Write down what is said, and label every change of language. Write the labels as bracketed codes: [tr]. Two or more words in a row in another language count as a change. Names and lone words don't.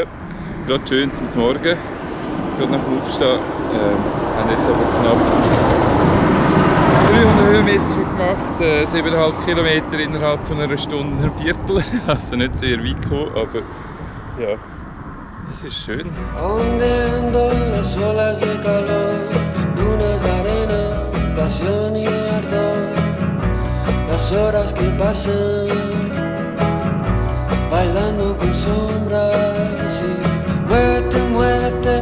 [de] Gerade schön zum Morgen, gerade nach dem Aufstehen. Haben jetzt aber knapp 300 Höhenmeter schon gemacht, 7,5 Kilometer innerhalb von einer Stunde und ein Viertel. Also nicht sehr weit gekommen, aber ja. Es ist schön. [es] Ondeando las olas de calor, dunas de arena, pasión y ardor. Las horas que pasan, bailando con sombras y muévete, muévete.